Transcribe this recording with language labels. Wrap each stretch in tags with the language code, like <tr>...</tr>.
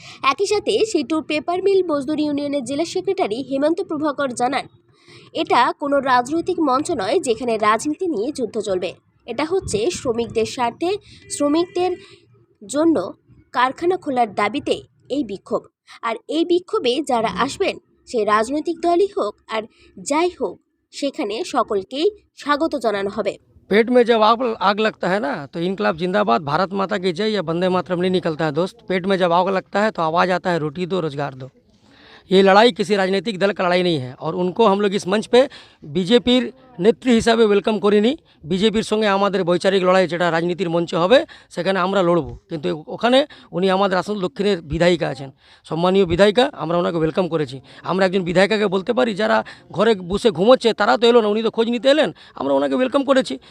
<bn>একই সাথে সিটুর paper mill মজদুর ইউনিয়নের জেলা সেক্রেটারি হেমন্ত প্রভাকর জানান, এটা কোনো রাজনৈতিক মঞ্চ নয় যেখানে রাজনীতি নিয়ে যুদ্ধ চলবে। এটা হচ্ছে শ্রমিকদের স্বার্থে, শ্রমিকদের জন্য কারখানা খোলার দাবিতে এই বিক্ষোভ। আর এই বিক্ষোভে যারা আসবেন, সে রাজনৈতিক দলই হোক আর যাই হোক, সেখানে সকলকেই স্বাগত জানানো হবে।</bn> <hi>पेट में जब आग लगता है ना तो इनकलाब जिंदाबाद, भारत माता की जय या वंदे मातरम नहीं निकलता है दोस्त। पेट में जब आग लगता है तो आवाज़ आता है रोटी दो, रोजगार दो। ये लड़ाई किसी राजनीतिक दल का लड़ाई नहीं है और उनको हम लोग इस मंच पे</hi> <bn>बीजेपीर नेत्री हिसाবে ওয়েলকাম করিনি। বিজেপির সঙ্গে আমাদের বৈচারিক লড়াই যেটা রাজনীতির মঞ্চে হবে সেখানে আমরা লড়ব, কিন্তু ওখানে উনি আমাদের আসল দক্ষিণের বিধায়িকা আছেন, সম্মানীয় বিধায়িকা, আমরা ওনাকে ওয়েলকাম করেছি। আমরা একজন বিধায়িকাকে বলতে পারি যারা ঘরে বসে ঘুমোচ্ছে তারা তো এলো না, উনি তো খোঁজ নিতে এলেন, আমরা ওনাকে ওয়েলকাম করেছি।</bn>